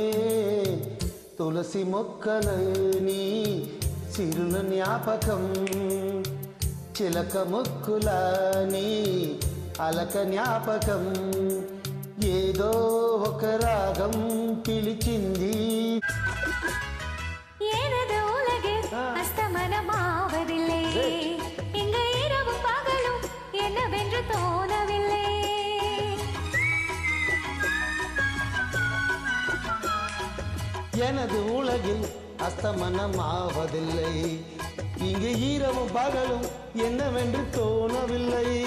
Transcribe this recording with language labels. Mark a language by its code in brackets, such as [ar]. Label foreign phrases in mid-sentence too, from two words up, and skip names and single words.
[te] తులసి మొక్కలని సిరుల జ్ఞాపకం చిలక ముక్కులని అలక జ్ఞాపకం ఏదో ఒక రాగం పిలిచింది [ta] எனது உலகில் அஸ்தமனமாவதில்லை இங்க இரவும் பகலும் என்னவென்று தோணவில்லை எனது உலகில் அஸ்தமனமாவதில்லை இங்கு இரவும் பகலும் என்னவென்று தோணவில்லை